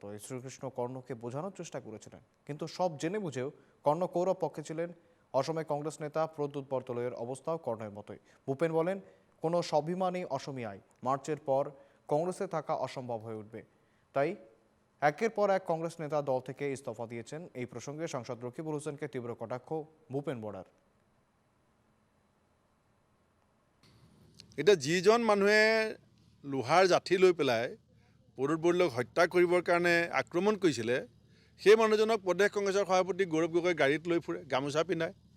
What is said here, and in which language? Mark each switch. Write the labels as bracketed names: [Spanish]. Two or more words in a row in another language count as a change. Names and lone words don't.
[Bangla] শ্রীকৃষ্ণ কর্ণকে বোঝানোর চেষ্টা করেছিলেন, কিন্তু সব জেনে বুঝেও কর্ণ কৌরব পক্ষে ছিলেন। অসমে কংগ্রেস নেতা প্রদ্যুৎ বরদলৈয়ের অবস্থাও কর্ণের মতোই। ভূপেন বলেন, কোনো স্বাভিমানী অসমিয়ায় মার্চের পর কংগ্রেসে থাকা অসম্ভব হয়ে উঠবে। তাই একের পর এক কংগ্রেস নেতা দল থেকে ইস্তফা দিয়েছেন। এই প্রসঙ্গে সাংসদ রকিবুল হোসেনকে তীব্র কটাক্ষ ভূপেন বরার। [Assamese] এতিয়া যিজন মানুহে লোহাৰ জাঠি লৈ পেলাই প্ৰদ্যুৎ বৰদলৈক হত্যা কৰিবৰ কাৰণে আক্ৰমণ কৰিছিলে, সেই মানুহজনক প্ৰদেশ কংগ্ৰেছৰ সভাপতি গৌৰৱ গগৈ গাড়ীত লৈ ফুৰে, গামোচা পিন্ধায়।